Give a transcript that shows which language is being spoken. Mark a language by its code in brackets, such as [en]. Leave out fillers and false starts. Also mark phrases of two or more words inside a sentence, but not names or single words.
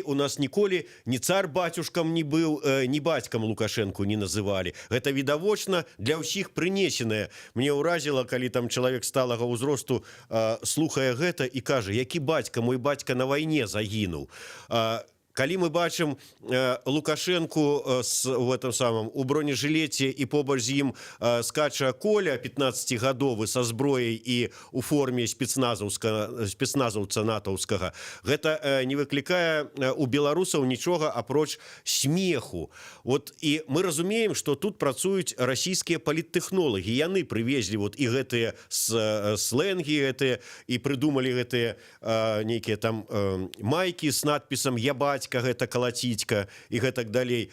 [be] У нас ніколі ні цар-бацюшкам не быў, ні бацькам Лукашэнку не называлі. Гэта відавочна для ўсіх прынесенае. Мне ўразіла, калі там чалавек сталага ўзросту слухае гэта і кажа, які бацька, мой бацька на вайне загінуў. калі мы бачым Лукашенку [ru] в этом самом [be] у бронежилеце і побач з ім скача Коля 15гадовы са зброяй і у форме спецназаўца натаўскага, гэта не выклікае у беларусаў нічога апроч смеху. Вот і мы разумеем, што тут працуюць расійскія паліттэхнолагі, яны прывезлі вот і гэтыя сленгі гэтыя і прыдумалі гэтыя нейкія там майкі з надпісам «Я бацька», гэта калаціцька і гэтак далей.